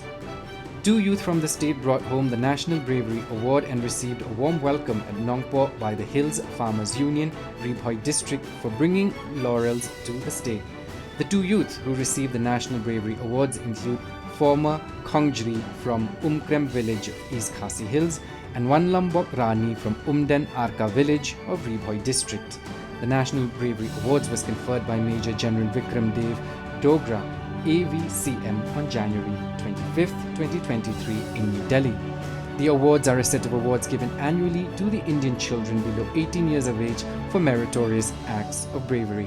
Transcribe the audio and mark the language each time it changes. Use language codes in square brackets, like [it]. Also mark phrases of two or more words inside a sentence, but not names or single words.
[en] 2 youth from the state brought home the National Bravery Award and received a warm welcome at Nongpo by the Hills Farmers Union, Ribhoi District, for bringing laurels to the state. The 2 youth who received the National Bravery Awards include former Kongjri from Umkrem village of East Khasi Hills and Wanlambok Rani from Umden Arka village of Ribhoi District. The National Bravery Awards was conferred by Major General Vikram Dev Dogra, AVCM, on January 25, 2023 in New Delhi. The awards are a set of awards given annually to the Indian children below 18 years of age for meritorious acts of bravery.